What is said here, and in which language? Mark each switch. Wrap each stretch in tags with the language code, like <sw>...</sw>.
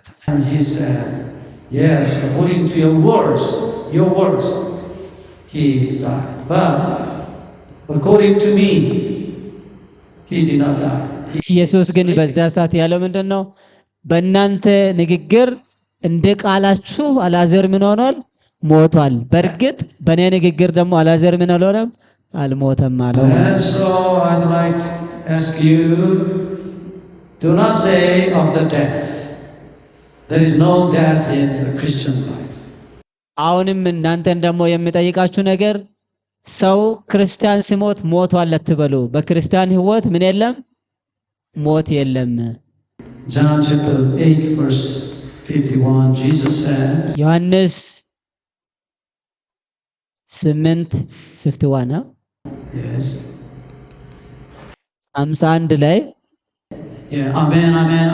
<en>And he said, yes, according to your words, he died. But according to me, he did not die.</en> <am>ኢየሱስ ግን በዚያ ሰዓት ያለው ምንድነው? በእናንተ ንግግር እንደ ቃላችሁ አልዓዛር ምን ሆኗል? ሞቷል። በእርግጥ በእኔ ንግግር ደግሞ አልዓዛር ምን አልሆነም? አልሞተም አለው።</am> <en>And so I'd like to ask you, do not say of the death. There is no death in the Christian life.</en> <am>አሁንም እናንተን ደግሞ የሚጠይቃችሁ ነገር ሰው ክርስቲያን ሲሞት ሞቷል አትበሉ። በክርስቲያን ህይወት ምን የለም? ሞት የለም።</am> <en>John chapter 8 verse 51, Jesus says,</en> <am>ዮሐንስ 8:51</am> <en>Yes.</en> <am>51 ላይ</am> <en>Yeah, amen, amen.</en>